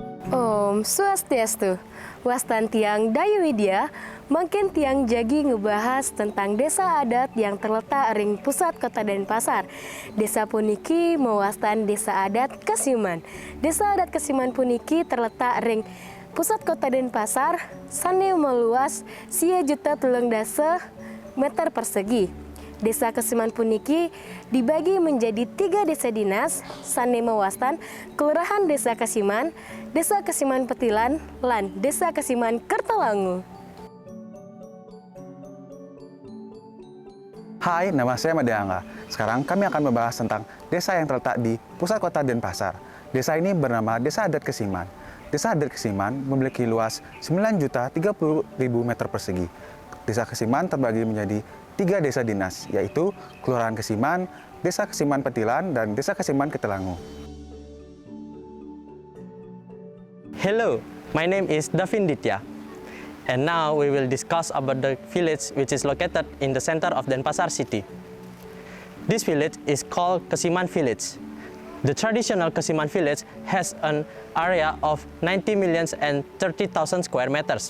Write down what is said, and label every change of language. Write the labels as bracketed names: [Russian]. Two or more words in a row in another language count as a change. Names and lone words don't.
[Balinese] Om Swastiastu, Wastan Tiang Dayu Widya, makin Tiang Jagi ngebahas [Indonesian] tentang desa adat yang terletak [Balinese] ring pusat kota Denpasar. Desa puniki mewastan desa adat Kasiman. Desa adat Kasiman puniki terletak ring pusat kota Denpasar, sane meluas sia juta tulung dasa meter persegi. Desa Kasiman puniki [Indonesian] dibagi menjadi 3 desa dinas, [Balinese] sane mewastan Kelurahan Desa Kasiman, Desa Kasiman Petilan, lan Desa Kasiman Kertalangu. [Indonesian] Hai, nama saya Made Angga. Sekarang kami akan membahas tentang desa yang terletak di pusat kota Denpasar. Desa ini bernama Desa Adat Kasiman. Desa Adat Kasiman memiliki luas 9.030.000 meter persegi. Desa Kasiman terbagi menjadi 3 desa dinas, yaitu Kelurahan Kasiman, Desa Kasiman Petilan, dan Desa Kasiman Kertalangu. [English] Hello, my name is Davin Ditya, and now we will discuss about the village which is located in the center of Denpasar city. This village is called Kasiman Village. The traditional Kasiman Village has an area of 90,030,000 square meters.